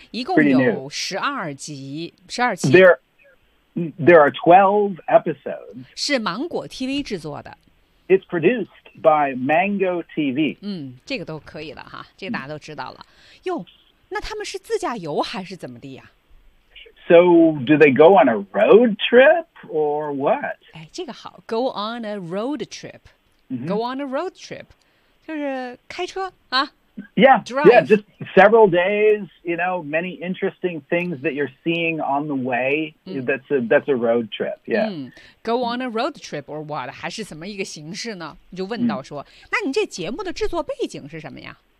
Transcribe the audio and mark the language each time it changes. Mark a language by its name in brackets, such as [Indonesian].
[Chinese] 一共有十二期。 [English] There are 12 episodes. [Chinese] 是芒果 TV 制作的。 [English] It's produced by Mango TV. [Chinese] 这个都可以了哈，这个大家都知道了。哟。那他们是自驾游还是怎么的呀 [English] ？So do they go on a road trip or what？ [Chinese] 哎，这个好 ， [English] go on a road trip，、 [Chinese] go on a road trip， 就是开车啊。 [English] Yeah, drive. Yeah, just several days. You know, many interesting things that you're seeing on the way.、That's a road trip. Yeah,、 go on a road trip or what？ [Chinese] 还是什么一个形式呢？你就问到说，那你这节目的制作背景是什么呀？